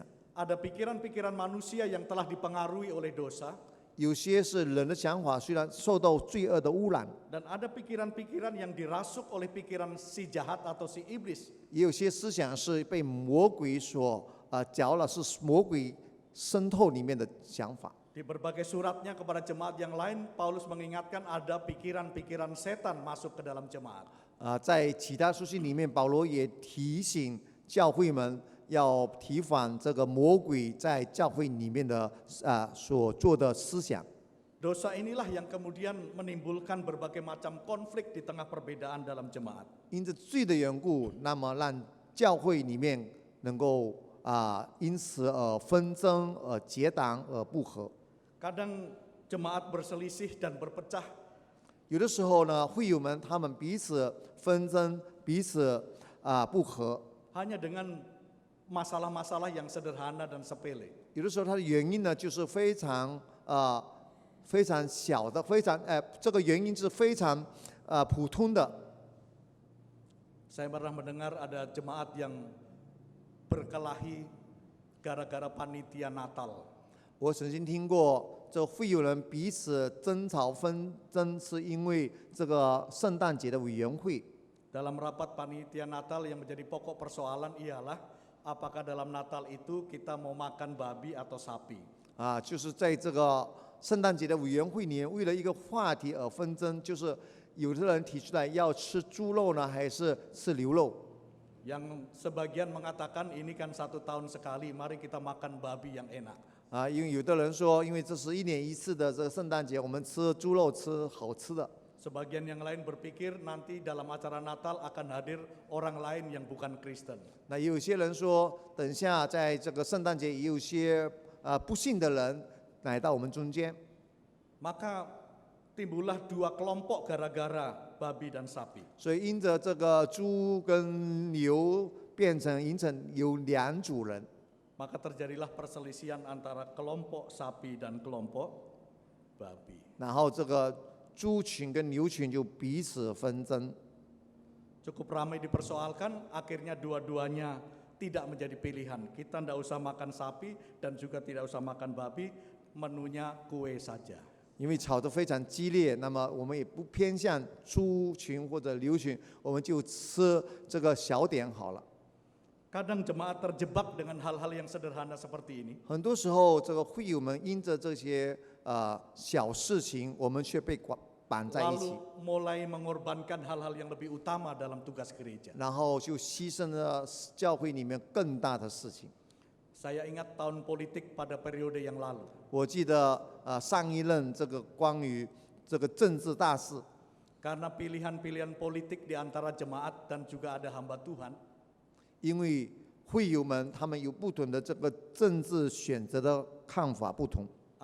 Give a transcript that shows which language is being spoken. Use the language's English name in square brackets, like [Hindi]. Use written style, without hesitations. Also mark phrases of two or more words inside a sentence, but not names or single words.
[Indonesian] Ada pikiran-pikiran manusia yang telah dipengaruhi oleh dosa. [Chinese] 有些是人的想法虽然受到罪恶的污染， [Indonesian] Dan ada pikiran-pikiran yang dirasuk oleh pikiran si jahat atau si iblis. [Chinese] 也有些思想是被魔鬼所搅了，是魔鬼渗透里面的想法。 [Indonesian] Di berbagai suratnya kepada jemaat yang lain, Paulus mengingatkan ada pikiran-pikiran setan masuk ke dalam jemaat. [Chinese] 在其他书信里面，保罗也提醒教会们要提防这个魔鬼在教会里面的所做的思想。 [Indonesian] Dosa inilah yang kemudian menimbulkan berbagai macam konflik di tengah perbedaan dalam jemaat. [Chinese] 因着罪的缘故，那么让教会里面能够因此而纷争、而结党、而不和。 [Indonesian] Kadang jemaat berselisih dan berpecah [Chinese] 有的时候呢，会友们他们彼此纷争，彼此不和。 [Indonesian] hanya dengan masalah-masalah yang sederhana dan sepele. [Chinese] 有的时候它的原因呢，就是非常小的，这个原因是非常普通的。 [Indonesian] Saya pernah mendengar ada jemaat yang berkelahi gara-gara panitia Natal. [Chinese] 我曾经听过，这会友人彼此争吵纷争，是因为这个圣诞节的委员会。 [Indonesian] Dalam rapat panitia Natal yang menjadi pokok persoalan ialah apakah dalam Natal itu kita mau makan babi atau sapi. [Chinese] 就是在这个圣诞节的委员会里面，为了一个话题而纷争，就是有的人提出来要吃猪肉呢，还是吃牛肉？ [Indonesian] Yang sebagian mengatakan ini kan 1 tahun sekali, mari kita makan babi yang enak. [Chinese] 因为有的人说，因为这是1年1次的这个圣诞节，我们吃猪肉，吃好吃的。 [Indonesian] Sebagian yang lain berpikir nanti dalam acara Natal akan hadir orang lain yang bukan Kristen. [Chinese] 那也有些人说，等下在这个圣诞节也有些不信的人来到我们中间， [Indonesian] Maka timbullah 2 kelompok gara-gara babi dan sapi. [Chinese] 所以因着这个猪跟牛形成有2组人， [Indonesian] Maka terjadilah perselisihan antara kelompok sapi dan kelompok babi. [Chinese] 然后这个猪群跟牛群就彼此纷争。 [Indonesian] Cukup ramai dipersoalkan, akhirnya dua-duanya tidak menjadi pilihan. Kita tidak usah makan sapi dan juga tidak usah makan babi, menunya kue saja. [Chinese] 因为吵得非常激烈，那么我们也不偏向猪群或者牛群，我们就吃这个小点好了。 [Indonesian] Kadang jemaat terjebak dengan hal-hal yang sederhana seperti ini. [Chinese] 很多时候，这个会友们因着这些小事情，我们却被绑在一起， [Indonesian] Lalu mulai mengorbankan hal-hal yang lebih utama dalam tugas gereja. [Chinese] 然后就牺牲了教会里面更大的事情。 [Indonesian] Saya ingat tahun politik pada periode yang lalu. [Chinese] 我记得上一任这个关于这个政治大事， [Indonesian] Karena pilihan-pilihan politik di antara jemaat dan juga ada hamba Tuhan, [Chinese] 因为会友们他们有不同的这个政治选择的看法不同，